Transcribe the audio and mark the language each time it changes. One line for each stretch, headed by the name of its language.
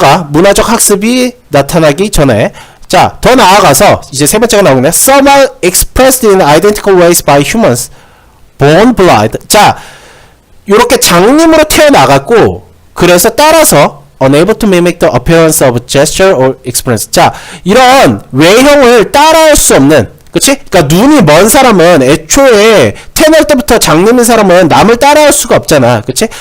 Korean: 문화적 학습이 나타나기 전에. 자, 더 나아가서 이제 세 번째가 나오겠네.
English: Some are expressed in identical ways by humans born blind.
Korean: 자, 요렇게 장님으로 태어나갔고, 그래서 따라서
English: unable to mimic the appearance of gesture or experience.
Korean: 자, 이런 외형을 따라할 수 없는, 그치? 그러니까 눈이 먼 사람은 애초에 태어날 때부터 장님인 사람은 남을 따라할 수가 없잖아. 그치?